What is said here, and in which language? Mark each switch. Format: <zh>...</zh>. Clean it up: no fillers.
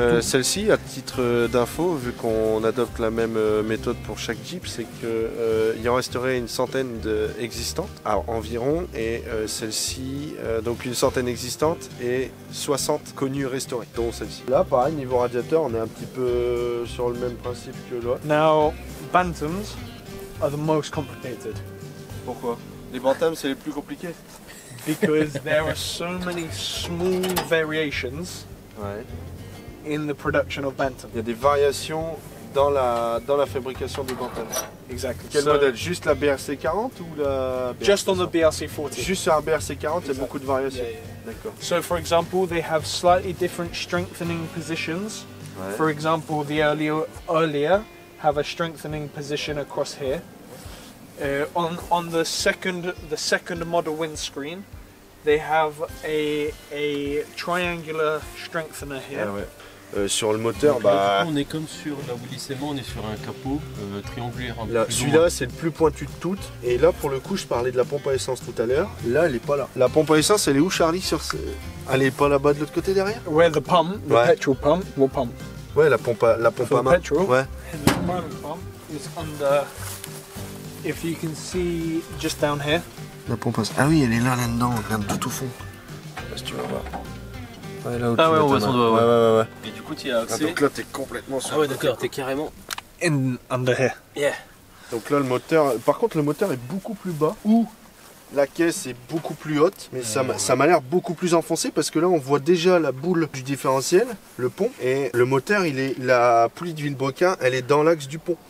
<fr>celle-ci, à titre d'info, vu qu'on adopte la même méthode pour chaque Jeep, c'est qu'il en resterait une centaine existantes environ, et celle-ci, donc une centaine existantes et 60 connues restaurées, dont celle-ci. Là, pareil, niveau radiateur, on est un petit peu sur le même principe que l'autre.</fr> <en>Now, Bantams are the most complicated.</en> <fr>Pourquoi? Les Bantams, c'est les plus compliqués.</fr> <en>Because there are so many small variations in the production of Bantam.</en> <fr>Il y a des variations dans la fabrication des Bantams.</fr> <en>Exactly.</en> <fr>Quel modèle? Juste la BRC 40 ou la BRC</fr> <en>Just on the BRC 40.</en> <fr>Juste sur la BRC 40, il y a beaucoup de variations. D'accord.</fr> <en>So for example, they have slightly different strengthening positions. For example, the earlier have a strengthening position across here. On the second model windscreen, they have a triangular strengthener here.</en> <fr>Sur le moteur, donc, là, on est comme sur la Willys et moi, on est sur un capot triangulaire. Celui-là, c'est le plus pointu de toutes. Et là, pour le coup, je parlais de la pompe à essence tout à l'heure. Là, elle est pas là. La pompe à essence, elle est où, Charlie? Elle est pas là-bas de l'autre côté derrière?</fr> <en>Where the pump, the petrol pump, will pump.</en> <fr>Ouais, la pompe à main.</fr> <en>Petrol.</en> <fr>Ouais.</fr> <en>And the motor pump is under. If you can see just down here.</en> <fr>La pompe à... Ah oui, elle est là-dedans, regarde tout au fond. Si tu vas voir. Ouais, là où ah ouais, on voit son doigt. Ouais. Et du coup, tu as accès. Donc là, t'es complètement sur. Ah ouais, d'accord, t'es carrément.</fr> <en>Under here. Yeah.</en> <fr>Donc là, le moteur. Par contre, le moteur est beaucoup plus bas. Ou la caisse est beaucoup plus haute, mais ça m'a l'air beaucoup plus enfoncé parce que là on voit déjà la boule du différentiel, le pont, et le moteur, la poulie de Villebrequin, elle est dans l'axe du pont.</fr>